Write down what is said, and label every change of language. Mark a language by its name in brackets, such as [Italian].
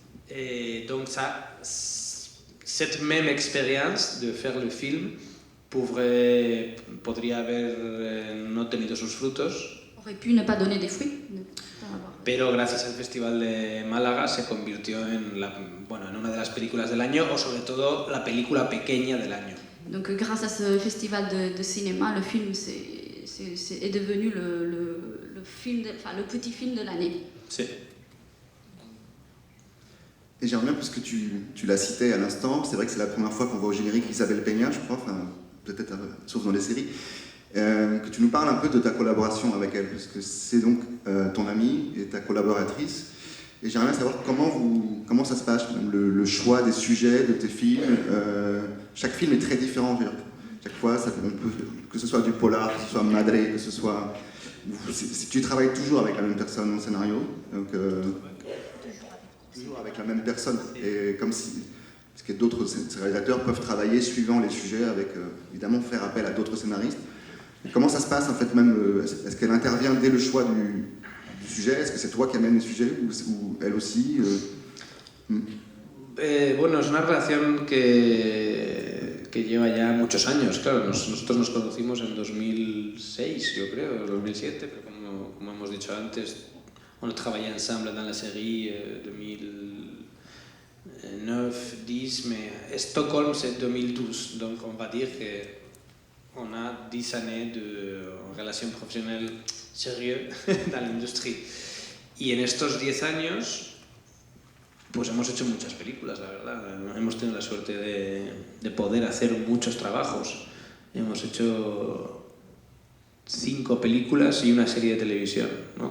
[French] Et donc ça, cette même expérience de faire le film [Spanish] podría haber no tenido sus frutos, [French] aurait pu ne pas donner des fruits, ne pas avoir. [Spanish] pero gracias al Festival de Málaga se convirtió en una de las películas del año, o sobre todo la película pequeña del año. [French] Donc grâce à ce festival de cinéma, le film est devenu le petit film de l'année. [Spanish] Sí. [French] Et j'aimerais bien, puisque tu l'as cité à l'instant, c'est vrai que c'est la première fois qu'on voit au générique Isabelle Peña, je crois, enfin peut-être sauf dans les séries, que tu nous parles un peu de ta collaboration avec elle, parce que c'est donc ton amie et ta collaboratrice. Et j'aimerais bien savoir comment ça se passe, le choix des sujets de tes films. Chaque film est très différent. Chaque fois, que ce soit du polar, que ce soit Madre, que ce soit... Tu travailles toujours avec la même personne au scénario, donc, toujours avec la même personne. Et comme si... Parce que d'autres réalisateurs peuvent travailler suivant les sujets, avec évidemment faire appel à d'autres scénaristes. Et comment ça se passe en fait même est-ce qu'elle intervient dès le choix du sujet? Est-ce que c'est toi qui amènes les sujets ou elle aussi [Spanish] Bueno, es una relación que lleva ya muchos años, claro. Nosotros nos conocimos en 2006, yo creo, 2007, pero como hemos dicho antes, [French] on a travaillé ensemble dans la série 2009, 10, mais Stockholm c'est 2012, donc on va dire qu'on a 10 années de relación professionnelle sérieuse dans l'industrie. [Spanish] Y en estos 10 años pues hemos hecho muchas películas, la verdad. Hemos tenido la suerte de poder hacer muchos trabajos. Hemos hecho 5 películas y una serie de televisión, ¿no?